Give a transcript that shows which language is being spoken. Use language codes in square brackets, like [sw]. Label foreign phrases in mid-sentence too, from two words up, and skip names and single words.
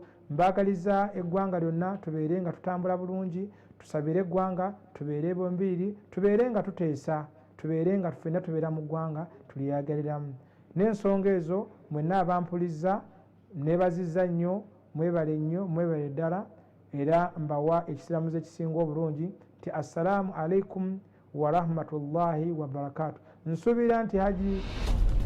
[lg] Mbaagaliza eggwanga lyonna tubeere nga tutambula bulungi, tusabire eggwanga, tubeere bombiiri, tubeere nga tuteesa, tubeere nga ffenna tubeera mu ggwanga tulyagaliramu. N'ensonga ezo mwenna abampulizza neebazizza nnyo, mwebale nnyo, mwebale ddala, era mbawa ekisiramuzo ekisinga obulungi nti [ar] السلام عليكم ورحمة الله وبركاته. [lg] Nsuubira nti Haji